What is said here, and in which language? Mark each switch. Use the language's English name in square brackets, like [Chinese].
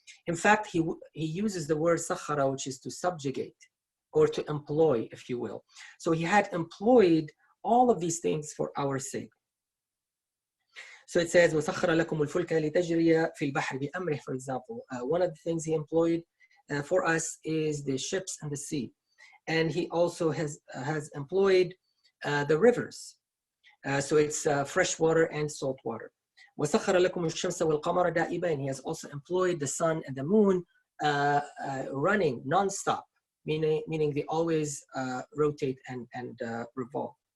[English] In fact, he uses the word sakhara, which is to subjugate or to employ, if you will. So he had employed all of these things for our sake. So it says, [Arabic] وَسَخَّرَ لَكُمُ الْفُلْكَ لِتَجْرِيَ فِي الْبَحْرِ بِأَمْرِهِ, [English] for example. One of the things he employed for us is the ships and the sea. And he also has employed the rivers. So it's fresh water and salt water. [Arabic] وَسَخَّرَ لَكُمُ الشَّمْسَ وَالْقَمَرَ دَائِبًا, [English] and he has also employed the sun and the moon running non-stop, meaning they always rotate and revolve.